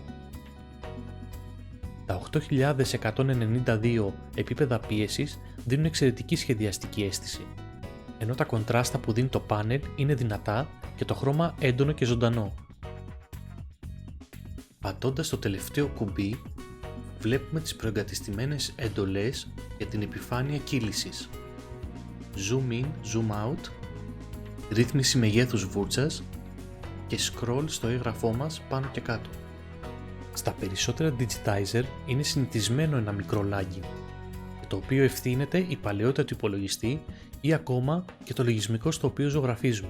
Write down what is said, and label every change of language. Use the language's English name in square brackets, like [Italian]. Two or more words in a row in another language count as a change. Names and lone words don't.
[Greek] Τα 8192 επίπεδα πίεσης δίνουν εξαιρετική σχεδιαστική αίσθηση, ενώ τα κοντράστα που δίνει το πάνελ είναι δυνατά και το χρώμα έντονο και ζωντανό. Πατώντας το τελευταίο κουμπί, βλέπουμε τις προεγκατεστημένες εντολές για την επιφάνεια κύλησης. [English] Zoom in, zoom out, [Greek] ρύθμιση μεγέθους βούρτσας και scroll στο έγγραφό μας πάνω και κάτω. Στα περισσότερα Digitizer είναι συνηθισμένο ένα μικρό lagging, το οποίο ευθύνεται η παλαιότητα του υπολογιστή ή ακόμα και το λογισμικό στο οποίο ζωγραφίζουμε.